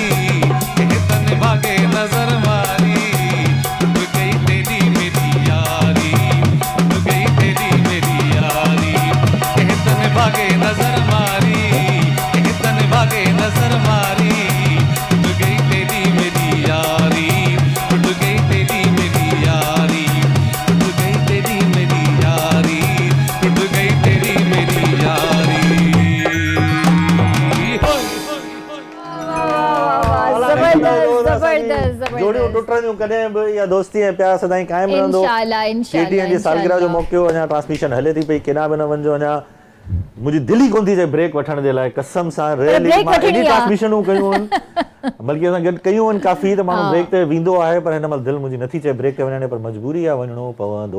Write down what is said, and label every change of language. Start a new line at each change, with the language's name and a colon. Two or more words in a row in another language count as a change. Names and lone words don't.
Hindi: तन भागे नजर मारी टूट गई तेरी मेरी यारी टूट गई तेरी मेरी यारी तन भागे नजर मारी तन भागे नजर मारी टूट गई तेरी मेरी यारी टूट गई तेरी मेरी यारी टूट गई तेरी मेरी यारी टूट गई तेरी मेरी यारी
Sindhi: जोड़ियूं टुटणियूं कॾहिं बि या दोस्ती ऐं प्यार सदाईं क़ाइमु रहंदो। टीटीअ जी सालगिरह जो मौक़ो अञा ट्रांसमिशन हले थी पई, केॾांहुं बि न वञिजो। अञा मुंहिंजी दिलि ई कोन थी चए ब्रेक वठण जे लाइ, कसम सां रियली मां एॾी ट्रांसमिशनूं कयूं आहिनि, बल्कि असां गॾु कयूं आहिनि काफ़ी, त माण्हू ब्रेक ते वेंदो आहे, पर हिन महिल दिलि मुंहिंजी नथी चए ब्रेक ते वञण, पर मजबूरी आहे, वञिणो पवंदो।